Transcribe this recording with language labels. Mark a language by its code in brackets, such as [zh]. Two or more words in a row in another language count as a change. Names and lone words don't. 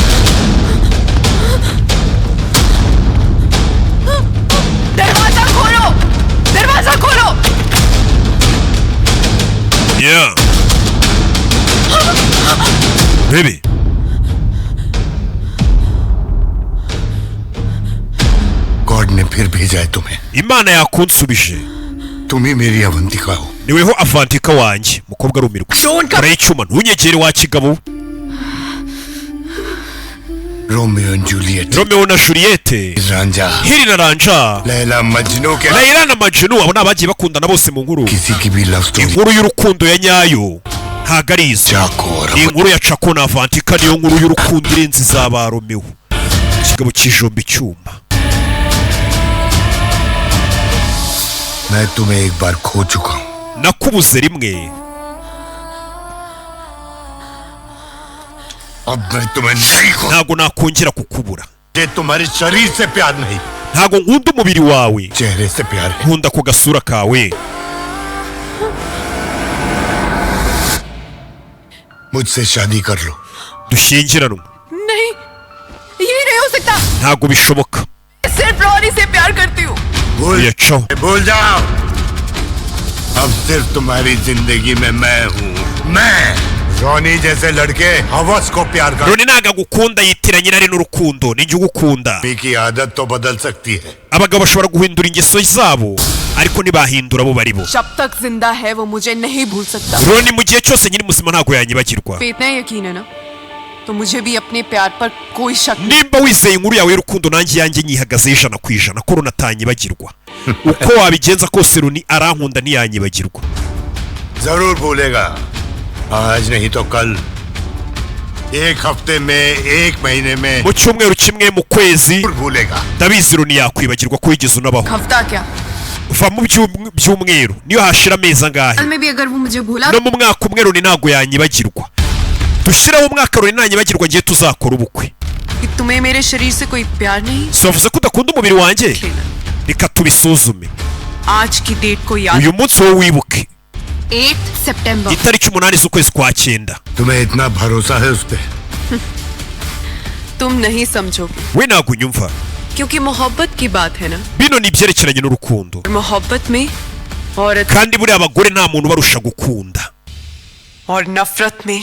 [hi] दरवाजा खोलो। [en] Yeah. Baby. [hi] गॉड ने फिर भेजा है तुम्हें. [rw] Imana yakunsubije. [hi] तुम ही मेरी अवंतिका हो. [rw] Niweho avantika wanjye mukobwa arumirwa. Urayicuma ntunyegere wa kigabo. [hi] रोमियो एंड जूलियट. [rw] Romeo na Juliette. [hi] रांझा. [rw] Hiri na Ranja. [hi] लैला मजनू के. [rw] Layla na Majnun abo nabagiye bakundana bose mu nkuru. [hi] किसी की भी [en] love story. [rw] Inkuru y'urukundo ya nyayo. Ntago ari izo. Iyi nkuru ya Chako na Avantika niyo nkuru y'urukundo irenze izaba Romeo. Ikigabo kijomba icyuma. [hi] मैं तुम्हें एक बार खो चुका हूँ. [rw] Nakubuze rimwe. [hi] अब मैं तुम्हें नहीं खो. [rw] Ntago nakongera kukubura. [hi] ये तुम्हारे शरीर से प्यार नहीं, [rw] Ntago nkunda umubiri wawe. [hi] चेहरे से प्यार है. [rw] Nkunda ku gasura kawe. [hi] मुझसे शादी कर लो. [rw] Dushyingiranwe. [hi] नहीं, ये नहीं हो सकता. [rw] Ntago bishoboka. [hi] सिर्फ रॉनी से प्यार करती हूँ. भूल जाओ. अब सिर्फ तुम्हारी जिंदगी में मैं हूँ. मैं रोनी जैसे लड़के हवस को प्यार कर. [rw] Roni ntago agukunda yitiranye irari n'urukundo. Ni njye ugukunda. [hi] की आदत तो बदल सकती है. [rw] Abagabo bashobora guhindura ingeso zabo ariko ntibahindura abo bari bo. [hi] जब तक जिंदा है वो मुझे नहीं भूल सकता. [rw] Roni mu gihe cyose nyiri muzima ntago yanyibagirwa. [hi] पे इतना यकीन है ना तो मुझे भी अपने प्यार पर कोई शक नहीं. [rw] Nimba wizeye inkuru yawe y'urukundo nanjye yanjye nyihagazeho 100% ko Roni atanyibagirwa. Uko wabigenza kose Roni arankunda ntiyanyibagirwa. [hi] जरूर भूलेगा. आज नहीं तो कल. एक हफ्ते में, एक महीने में. [rw] Mu cyumweru kimwe mu kwezi [hi] भूलेगा. [rw] ndabizi Roni yakwibagirwa ko wigeze unabaho. [hi] हफ्ता क्या [rw] Uva mu byumweru niyo hashira amezi angahe. [hi] साल में भी अगर वो मुझे भूला [rw] No mu mwaka umwe Roni ntago yanyibagirwa. Dushiraho umwaka Roni ntanyibagirwa ngiye tuzakora ubukwe. कि तुम्हें मेरे शरीर से कोई प्यार नहीं. So wavuze ko udakunda umubiri wanjye? Reka tubisuzume. [hi] आज की डेट को याद. [rw] Uyu munsi wowe wibuke. [hi] 8 सितंबर. [rw] Itariki 8 z'ukwezi kwa 9. [hi] तुम्हें इतना भरोसा है उस पे. तुम नहीं समझोगे [rw] We ntago unyumva. [hi] क्योंकि मोहब्बत की बात है ना. [rw] Bino ni ibyerekeranye n'urukundo. [hi] मोहब्बत में औरत [rw] Kandi buriya abagore nta muntu barusha gukunda. [hi] और नफरत में